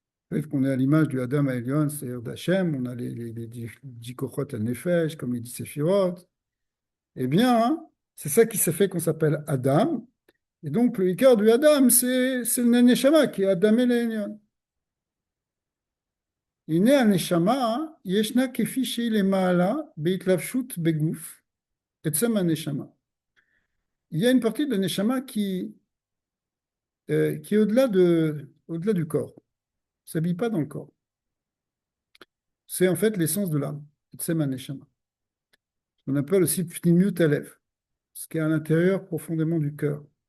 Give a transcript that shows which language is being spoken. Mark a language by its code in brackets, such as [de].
[fr] Le fait qu'on est à l'image du Adam Elion, c'est-à-dire d'Hachem, on a les dix kochot al-nefesh, comme il dit Séphirot. Eh bien, hein, c'est ça qui s'est fait qu'on s'appelle Adam. Et donc, le Icar du Adam, c'est le Neshama qui est Adam Elion. [he] הנה הנשמה, ישנה כפי שהיא למעלה בהתלבשות בגוף, עצם הנשמה. [fr] Il y a une partie de la neshama qui est au-delà du corps, ne s'habille pas dans le corps. C'est en fait l'essence de l'âme, [he] עצם הנשמה. [fr] On appelle aussi pnimiut alef, ce qui est à l'intérieur profondément du cœur.